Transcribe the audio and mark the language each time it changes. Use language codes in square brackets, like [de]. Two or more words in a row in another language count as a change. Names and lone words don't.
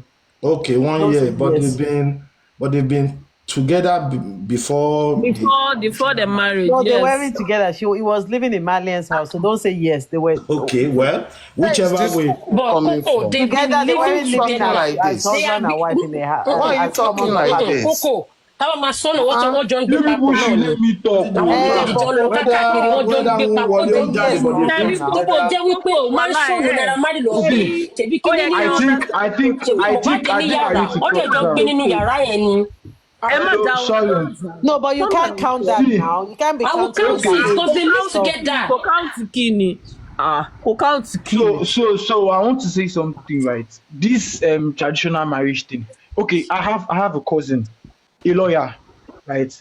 [en] Okay, 1 year, but they've been together before the marriage. No, they yes. weren't together. He was living in Marlene's house, so don't say yes. They were okay. Well, whichever way. But Coco, they've been together. They weren't living living together as husband and wife in their house. Why are you talking like this? Coco, [yo] táwọn máa sọnù wọ́n jọ ń gbé papọ̀ [en] People [yo] náà [en] should [yo] ni. [en] let me talk. [yo] Àwọn méjèèjì jọ ń lọ káàkiri wọ́n jọ ń gbé papọ̀ jọ ń gbé. Coco jẹ́ wípé o máa ń sọnù Naira Marley lọ gbé. Tẹ̀bí kí ní [en] I think I need to [yo] ọdẹ jọ gbé nínú yàrá yẹn ni. [en] Sorry. No, but you can't count that now. You can't be I will counting. count it because they live together. [yo] Kò count kini. Kò count kini. [en] So I want to say something, right? This traditional marriage thing. Okay, I have a cousin, a lawyer, right?